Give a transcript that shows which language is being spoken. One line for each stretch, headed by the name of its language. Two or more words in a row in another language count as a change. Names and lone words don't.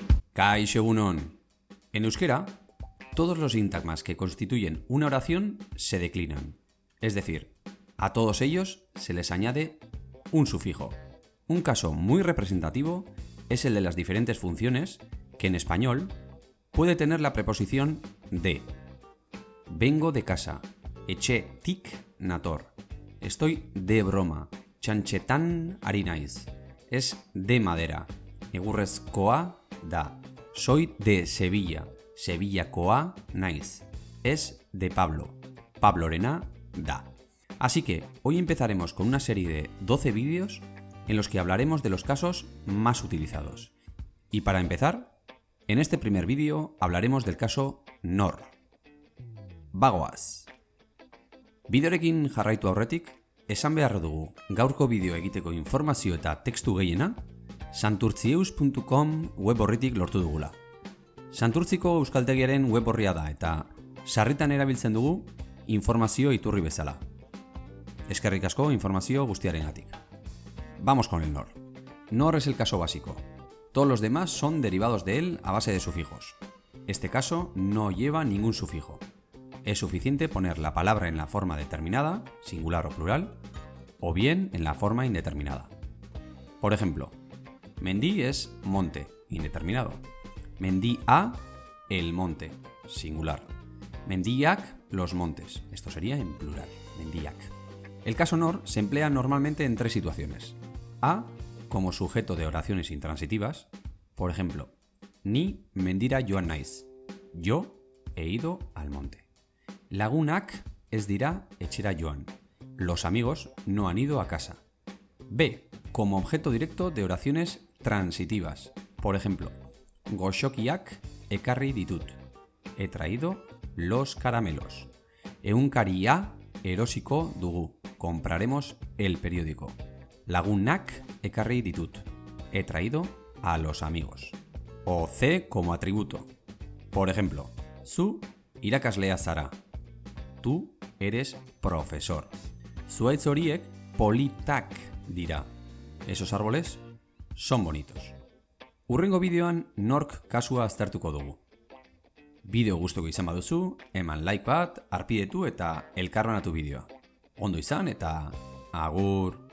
Basque: Kaixo egunon.
Spanish: En euskera, todos los sintagmas que constituyen una oración se declinan. Es decir, a todos ellos se les añade un sufijo. Un caso muy representativo es el de las diferentes funciones que en español puede tener la preposición de. Vengo de casa,
Basque: etxetik nator.
Spanish: Estoy de broma,
Basque: txantxetan ari naiz.
Spanish: Es de madera,
Basque: egurrezkoa da.
Spanish: Soy de Sevilla,
Basque: sevillakoa naiz.
Spanish: Es de Pablo,
Basque: pablorena da.
Spanish: Así que hoy empezaremos con una serie de 12 vídeos en los que hablaremos de los casos más utilizados. Y para empezar, en este primer vídeo hablaremos del caso nor.
Basque: Bagoaz. Bideorekin jarraitu aurretik, esan behar dugu gaurko bideo egiteko informazio eta tekstu gehiena santurtzieus.com web orritik lortu dugula. Santurtziko euskaltegiaren web orria da eta sarritan erabiltzen dugu informazio iturri bezala. Eskerrik asko informazio guztiarengatik.
Spanish: Vamos con el nor. Nor es el caso básico. Todos los demás son derivados de él a base de sufijos. Este caso no lleva ningún sufijo. Es suficiente poner la palabra en la forma determinada, singular o plural, o bien en la forma indeterminada. Por ejemplo, Mendí es monte, indeterminado. Mendía, el monte, singular. Mendíak, los montes. Esto sería en plural, mendíak. El caso nor se emplea normalmente en tres situaciones. A, como sujeto de oraciones intransitivas. Por ejemplo,
Basque: ni mendira joan naiz.
Spanish: Yo he ido al monte.
Basque: Lagunak ez dira etxera joan.
Spanish: Los amigos no han ido a casa. B, como objeto directo de oraciones transitivas. Por ejemplo,
Basque: goxokiak ekarri ditut.
Spanish: He traído los caramelos.
Basque: Egunkaria erosiko dugu.
Spanish: Compraremos el periódico.
Basque: Lagunak ekarri ditut.
Spanish: He traído a los amigos. O C como atributo. Por ejemplo,
Basque: zu irakaslea zara.
Spanish: Tú eres profesor.
Basque: Zuhaitz horiek politak dira.
Spanish: Esos árboles son bonitos.
Basque: Hurrengo bideoan nork kasua aztertuko dugu. Bideo gustuko izan baduzu, eman like bat, arpidetu eta elkarbanatu bideoa. Ondo izan eta agur!